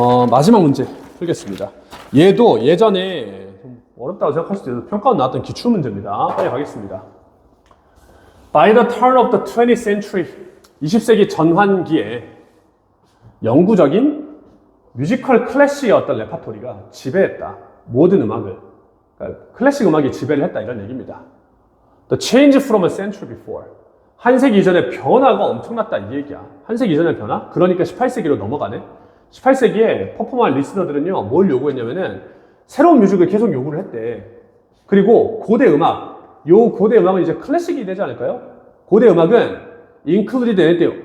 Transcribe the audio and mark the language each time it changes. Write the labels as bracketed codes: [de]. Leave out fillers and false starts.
[ko] 마지막 문제 풀겠습니다. 얘도 예전에 좀 어렵다고 생각할 수도 있어서 평가원 나왔던 기출문제입니다. 빨리 가겠습니다. [en] By the turn of the 20th century, [ko] 20세기 전환기에 영구적인 뮤지컬 클래식의 어떤 레파토리가 지배했다. 모든 음악을. 그러니까 클래식 음악이 지배를 했다 이런 얘기입니다. [en] The change from a century before. [ko] 한 세기 이전의 변화가 엄청났다 이 얘기야. 한 세기 이전의 변화? 그러니까 18세기로 넘어가네. 18세기에 퍼포먼 리스너들은요, 뭘 요구했냐면은 새로운 뮤직을 계속 요구를 했대. 그리고 고대 음악, 요 고대 음악은 이제 클래식이 되지 않을까요? 고대 음악은 included 했대요.